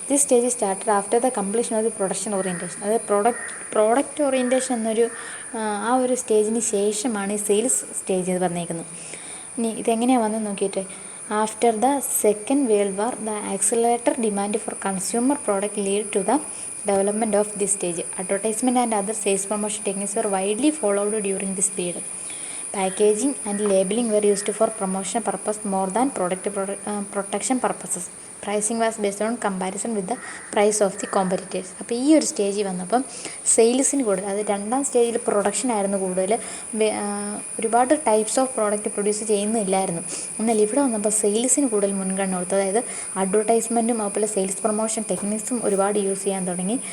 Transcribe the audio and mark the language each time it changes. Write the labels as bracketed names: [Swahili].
[English] This stage started after the completion of the production orientation. [Malayalam] അതായത് product orientation എന്നൊരു ആ ഒരു സ്റ്റേജിന് ശേഷമാണ് ഈ സെയിൽസ് സ്റ്റേജ് എന്ന് പറഞ്ഞേക്കുന്നത്. ഇനി ഇതെങ്ങനെയാണ് വന്നത് നോക്കിയിട്ട്, [English] After the second world war the accelerator demand for consumer product lead to the development of this stage. Advertisement and other sales promotion techniques were widely followed during this period. Packaging and labeling were used for promotion purpose more than protection purposes. Pricing was based on comparison with the price of the competitors. [Malayalam] അപ്പോൾ ഈ ഒരു സ്റ്റേജിൽ വന്നപ്പം സെയിൽസിന് കൂടുതൽ, അത് രണ്ടാം സ്റ്റേജിൽ production ആയിരുന്നു കൂടുതൽ, ഒരുപാട് ടൈപ്സ് ഓഫ് പ്രോഡക്റ്റ് പ്രൊഡ്യൂസ് ചെയ്യുന്നില്ലായിരുന്നു. എന്നാൽ ഇവിടെ വന്നപ്പോൾ സെയിൽസിന് കൂടുതൽ മുൻഗണന കൊടുത്തു. അതായത് അഡ്വർടൈസ്മെൻറ്റും അതുപോലെ സെയിൽസ് പ്രൊമോഷൻ ടെക്നിക്സും ഒരുപാട് യൂസ് ചെയ്യാൻ തുടങ്ങി.